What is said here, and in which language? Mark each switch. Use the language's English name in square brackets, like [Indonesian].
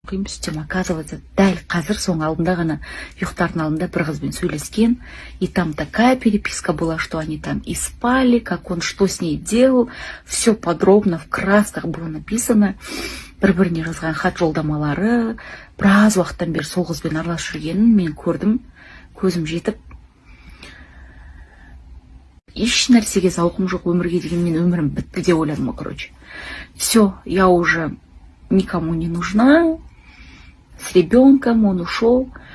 [Kazakh] Қиым сөйтсем, [Russian] оказывается, [Kazakh] дәл қазір соның алдында ғана ұйықтардың алдында бір қызбен сөйлескен, [Russian] и там такая переписка была, что они там и спали, как он что с ней делал, все подробно в красках было написано. [Kazakh] Бір-біріне жазған хат жолдамалары, біраз уақыттан бері сол қызбен араласып жүргенін мен көрдім, көзім жетіп. Еш нәрсеге зауқым жоқ, өмірге деген мен өмірім бітті деп ойладым, [Russian] короче. Все, я уже никому не нужна, с ребенком он ушел.